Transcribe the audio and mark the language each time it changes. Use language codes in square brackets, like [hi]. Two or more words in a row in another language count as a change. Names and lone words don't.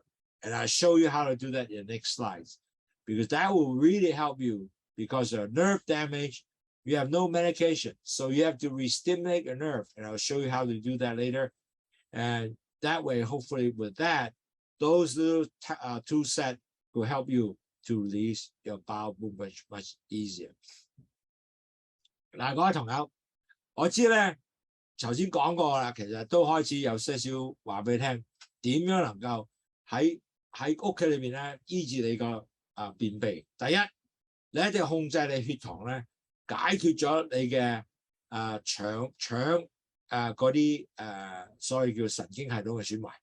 [en] And I'll show you how to do that in the next slides, because that will really help you, because of nerve damage. You have no medication, so you have to re-stimulate your nerve, and I'll show you how to do that later. And that way, hopefully with that, those little tool set will help you to release your bowel movement much easier. [yue] 嗱，各位朋友，我知咧，頭先講過啦，其實都開始有些少話俾你聽，點樣能夠喺屋企裏面咧醫治你個便秘。第一，你一定要控制你血糖咧，解決咗你嘅腸嗰啲所謂叫神經系統嘅損壞。